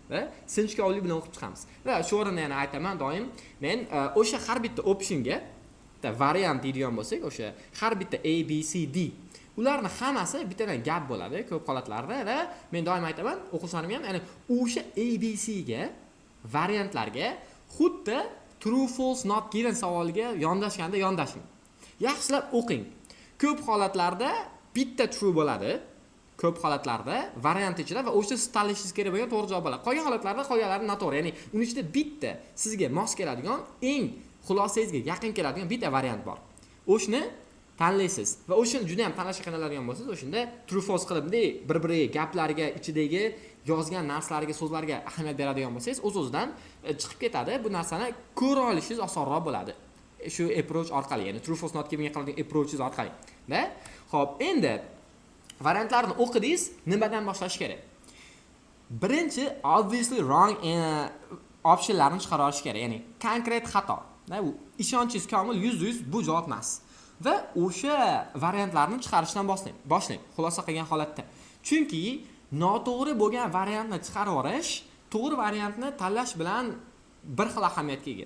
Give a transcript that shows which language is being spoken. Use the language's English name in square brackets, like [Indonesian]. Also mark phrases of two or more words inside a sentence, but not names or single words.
[Uzbek] Va shu o'rinda yana aytaman doim, men o'sha har bitta optionga variant deydigan bo'lsak, o'sha har bitta A, B, C, D ularni hammasi bittadan gap bo'ladi ko'p holatlarda va men doim aytaman, o'quvchilarimga ham, ya'ni o'sha A, B, C ga variantlarga xuddi [English] true, false, not given [Uzbek] savoliga yondashganda yondashing. Yaxshilab o'qing. Ko'p holatlarda bitta true bo'ladi. Ko'p holatlarda variant ichida va o'sha siz tanlashingiz kerak bo'lgan to'g'ri javob bo'ladi. Qolgan holatlarda qolganlari noto'g'ri. Ya'ni uning ichida bitta sizga mos keladigan, eng xulosangizga yaqin keladigan bitta variant bor. O'shni tanlaysiz va o'shani juda ham tanlashga qiynaladigan bo'lsangiz, o'shanda [English] true false [Uzbek] qilib bir-biriga gaplariga, ichidagi yozgan narsalarga, so'zlarga ahamiyat beradigan bo'lsangiz, o'z-o'zidan chiqib ketadi. Bu narsani ko'ra olishingiz osonroq bo'ladi. Shu approach orqali, ya'ni [English] true false not given [Uzbek] qiladigan approachingiz orqali. Xo'p, endi variantlarni o'qidingiz, nimadan boshlash kerak? Birinchi [English] obviously wrong [Uzbek] optionlarni chiqara olish kerak, ya'ni konkret xato. Bu ishonchingiz komil 100% bu javob emas. Va o'sha variantlarni chiqarishdan boshlang, xulosa qilgan holatda. Chunki noto'g'ri bo'lgan variantni chiqarib olish to'g'ri variantni tanlash bilan bir xil ahamiyatga ega.